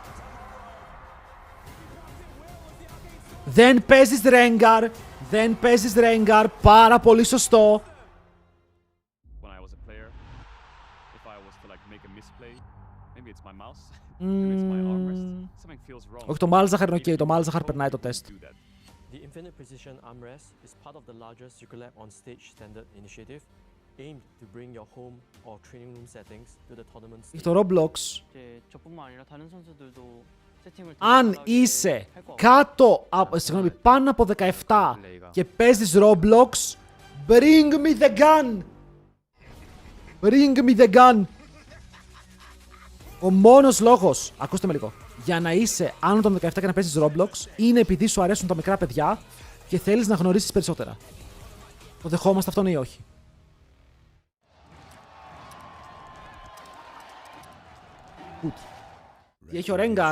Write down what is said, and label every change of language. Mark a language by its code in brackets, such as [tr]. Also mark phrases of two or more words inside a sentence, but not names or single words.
[el] Δεν παίζεις Rengar. Δεν παίζεις Rengar. Πάρα πολύ σωστό. Όχι, το Malzahar είναι ok. Το Malzahar περνάει το τεστ. [en] The infinite precision armrest is part of the largest Circulab on stage standard initiative aimed to bring your home or training room settings to the tournament stage. [el] Το Roblox. Αν είσαι κάτω από, πάνω από 17 και παίζεις Roblox, [en] bring me the gun! Bring me the gun! [el] Ο μόνος λόγος, ακούστε με λίγο, για να είσαι άνω των 17 και να παίζεις Roblox είναι επειδή σου αρέσουν τα μικρά παιδιά και θέλεις να γνωρίσεις περισσότερα. Το δεχόμαστε αυτόν ή όχι? Τι έχει ο Rengar?